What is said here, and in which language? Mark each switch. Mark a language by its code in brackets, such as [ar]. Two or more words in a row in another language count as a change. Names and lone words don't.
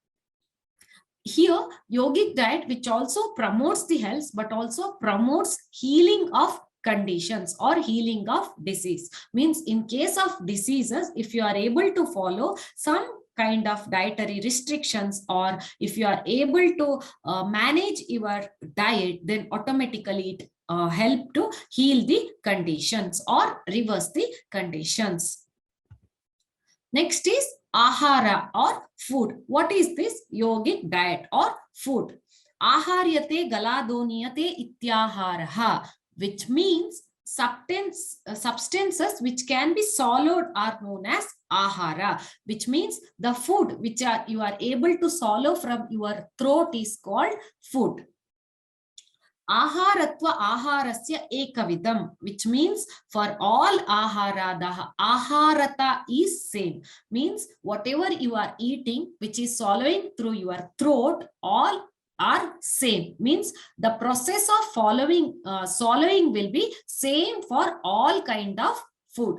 [en] Here yogic diet which also promotes the health but also promotes healing of conditions or healing of disease, means in case of diseases, if you are able to follow some kind of dietary restrictions or if you are able to manage your diet, then automatically it help to heal the conditions or reverse the conditions. Next is ahara or food. What is this yogic diet or food? [sa] Aharyate galadoniyate ityaharaha, [en] which means substances which can be swallowed are known as ahara, which means the food which you are able to swallow from your throat is called food. [sa] Aharatva aharasya ekavidam, [en] which means for all ahara, the aharata is same. Means whatever you are eating, which is swallowing through your throat, all are same. Means the process of swallowing will be same for all kind of food.